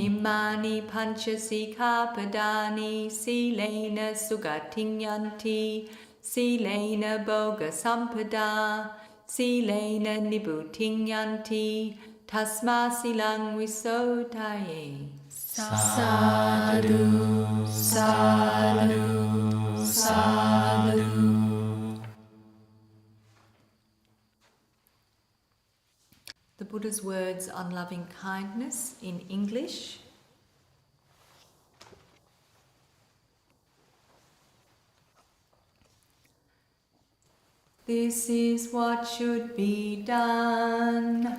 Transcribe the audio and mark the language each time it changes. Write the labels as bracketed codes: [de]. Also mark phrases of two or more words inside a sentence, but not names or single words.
[pi] Imani Pancha Sikapadani Silena Sugatinyanti Silena Boga Sampada Silena Nibutinyanti Tasma Silang Visotaye. Sadhu, sadhu, sadhu. [en] The Buddha's words on loving kindness in English. This is what should be done